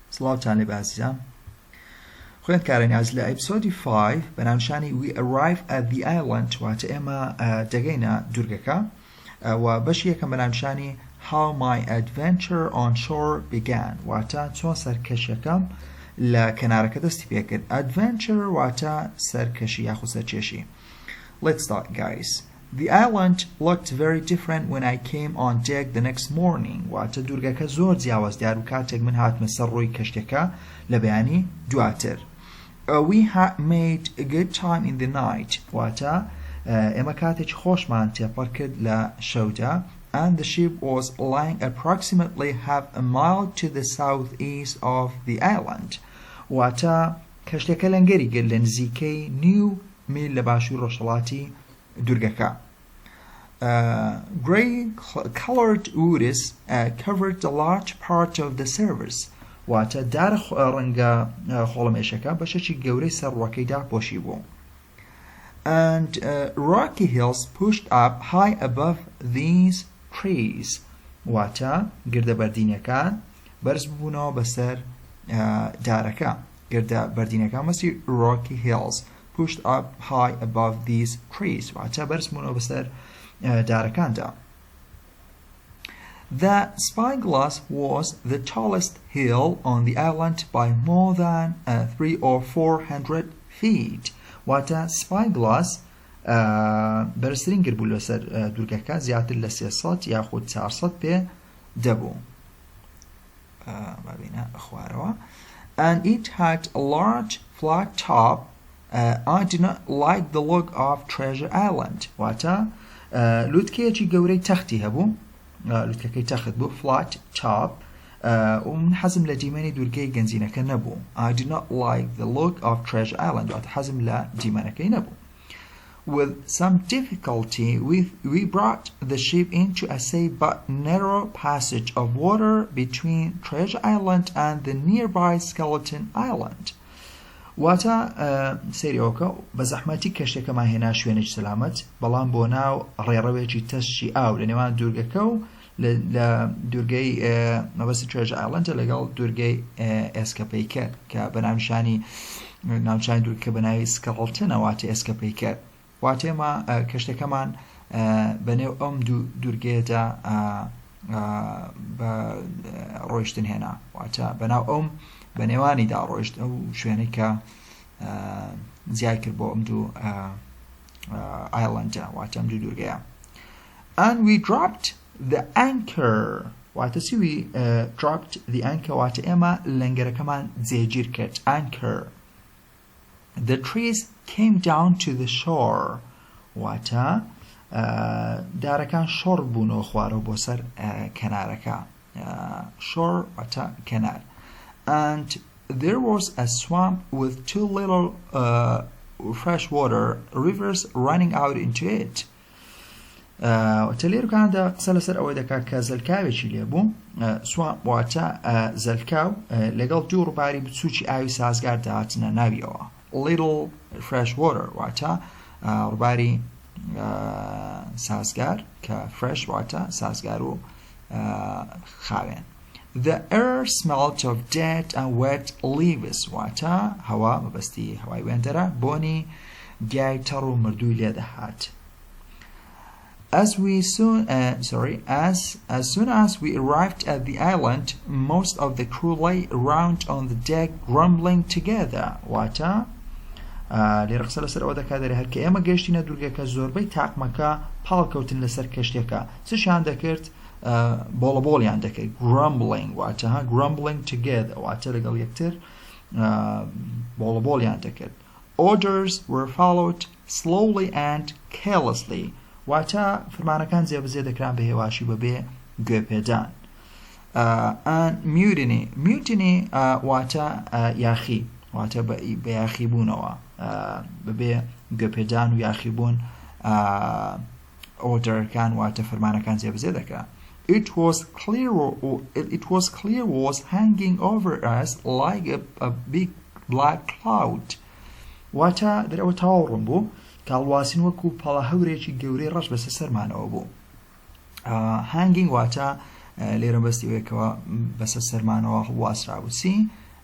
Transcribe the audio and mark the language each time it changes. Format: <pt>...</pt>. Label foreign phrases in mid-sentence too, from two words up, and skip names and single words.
<ckb>سڵاوتان لێ بازیزان خوێندکارانی ئاز لە ئەپیسۆدی 5 بەناوشانی</ckb> <en>We arrive at the island</en> <ckb>واتە ئێمە دەگەینە دوورگەکە و بەشی یەکەم بەناوشانی</ckb> <en>How my adventure on shore began</en> <ckb>واتە چۆن سەرکەشیەکەم لە کەنارەکە دەستی پێکرد. Adventure واتە سەرکەشی یاخود سەرکێشی.</ckb> <en>Let's start, guys. The island looked very different when I came on deck the next morning.</en> <ckb>واتە دوورگەکە زۆر جیاواز دیار و کاتێک من هاتمە سەر ڕووی کەشتەکە لە بەیانی دواتر.</ckb> <en>We had made a good time in the night.</en> <ckb>واتە ئێمە کاتێک خۆشمان تێپەڕ کرد لە شەودا.</ckb> <en>And the ship was lying approximately half a mile to the southeast of the island.</en> <ckb>واتە کەشتەکە لەنگەری گرت لە نزیکەی نیو میل لە باشووری ڕۆژهەڵاتی دوورگەکە.</ckb> <en>Grey colored woods covered a large part of the surface.</en> <ckb>واتە دارە ڕەنگە خۆڵەمێشەکە بەشێکی گەورەی سەر ڕووەکەیدا پۆشی بوو.</ckb> <en>And rocky hills pushed up high above these trees.</en> <ckb>واتە گردە بەردینەکان بەرز بوونەوە بەسەر دارەکە. گردە بەردینەکان مەسی</ckb> <en>rocky hills pushed up high above these trees.</en> <ckb>واتە بەرز بوونەوە بەسەر دارەکاندا.</ckb> <en>The Spyglass was the tallest hill on the island by more than 300 or 400 feet.</en> <ckb>واتە Spyglass بەرزترین گر بوو لەسەر دوورگەکە زیاتر لە 300 یاخود 400 پێ دەبوو. بابینە خوارەوە.</ckb> <en>And it had a large flat top. I did not like the look of Treasure Island.</en> <ckb>واتە لوتکەیەکی گەورەی تەختی هەبوو. لوتکەکەی تەخت بوو</ckb> <en>flat top.</en> <ckb>ومن حەزم لە دیمەنی دوورگەی گەنجینەکە نەبوو.</ckb> <en>I did not like the look of Treasure Island.</en> <ckb>واتە حەزم لە دیمەنەکەی نەبوو.</ckb> <en>With some difficulty, we brought the ship into a safe but narrow passage of water between Treasure Island and the nearby Skeleton Island.</en> <ckb>واتە سەیرەوەکە بە زەحمەتی کەشتێکەمان هێنا شوێنێکی سەلامەت بەڵام بۆ ناو ڕێڕەوێکی تەشی ئاو لە نێوان دوورگەکە و لە دوورگەی مەبەستی Treasure Island لەگەڵ دوورگەی ئێسکەپەیکەر کە بەناوشانی ناوچانی دوورگەکە بەناوی Skeleton واتە ئێسکەپەیکەر. واتە ئێمە کەشتەکەمان بەنێو ئەم دوورگەیەدا ڕۆیشتن هێنا. واتە بەناو ئەم بە نێوانیدا ڕۆیشت ئەو شوێنەی کە زیای کرد بۆ ئەم دوو ئایلەندە واتە ئەم دوو دوورگەیە.</ckb> <en>And we dropped the anchor.</en> <ckb>واتە چی</ckb> <en>we dropped the anchor</en> <ckb>واتە ئێمە لەنگەرەکەمان جێگیر کرد.</ckb> <en>Anchor. The trees came down to the shore.</en> <ckb>واتە دارەکان شۆڕ بوونەوە خوارەوە بۆ سەر کەنارەکە. Shore واتە کەنار.</ckb> <en>And there was a swamp with two little freshwater rivers running out into it.</en> <ckb>وتەلێرەکاندا قسە لەسەر ئەوەی دەکات کە زەلکاوێکی لێبوو. swamp واتە زەلکاو لەگەڵ دوو ڕووباری بچووکی ئاوی سازگار داهاتنە ناویەوە.</ckb> <en>Little freshwater</en> <ckb>واتە ڕووباری سازگار کە fresh واتە سازگار و خاوێن.</ckb> <en>The air smelt of dead and wet leaves.</en> <ckb>واتە هەوا مەبەستی هەوای وێندەرە بۆنی گیای تەڕ و مردووی لێ دەهات.</ckb> <en>As soon as we arrived at the island, most of the crew lay around on the deck grumbling together.</en> <ckb>واتە لێرە قسە لەسەر ئەوە دەکات دەرێ هەر کە ئێمە گەیشتینە دوورگەکە زۆربەی تاقمەکە پاڵکەوتن لەسەر کەشتێکە. چشیان دەکرد؟ بۆڵەبۆڵیان دەکرد. Grumbling واتە</ckb> <en>grumbling together</en> <ckb>واتە لەگەڵ یەکتر بۆڵەبۆڵیان دەکرد.</ckb> <en>Orders were followed slowly and carelessly.</en> <ckb>واتە فەرمانەکان جێبەجێ دەکران بە هێواشی بەبێ گوێپێدان.</ckb> <en>And mutiny</en> <ckb>واتە یاخی واتە بە یاخی بوونەوە بەبێ گوێپێدان و یاخی بوون ئۆردەرەکان واتە فەرمانەکان جێبەجێ دەکران.</ckb> <en>It was clear was hanging over us like a big black cloud.</en> <ckb>واتە دەرەوە تاوەڕوون بوو کاڵواسین وەکو پەڵە هەورێکی گەورەی ڕەش بەسەر سەرمانەوە بوو. Hanging واتە لێرە بەستی وێکەوە بەسەر سەرمانەوە هەڵواسرا بوو.</ckb>